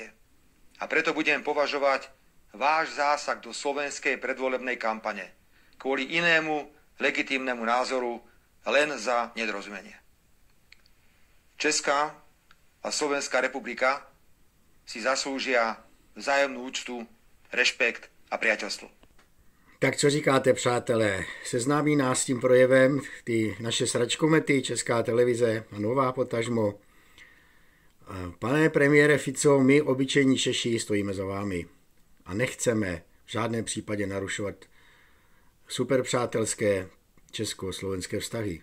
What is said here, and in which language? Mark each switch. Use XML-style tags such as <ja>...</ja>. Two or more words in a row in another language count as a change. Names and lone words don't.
<sk>A preto budem považovať váš zásah do slovenskej predvolebnej kampane kvôli inému legitímnemu názoru len za nedorozumenie. Česká a Slovenská republika si zaslúžia vzájemnú úctu, rešpekt a priateľstvo.</sk> <cs>Tak co říkáte, přátelé? Seznámí nás s tím projevem ty naše sračkomety, Česká televize a Nová potažmo. Pane premiére Fico, my obyčejní Češi stojíme za vámi a nechceme v žádném případě narušovat superpřátelské česko-slovenské vztahy.</cs>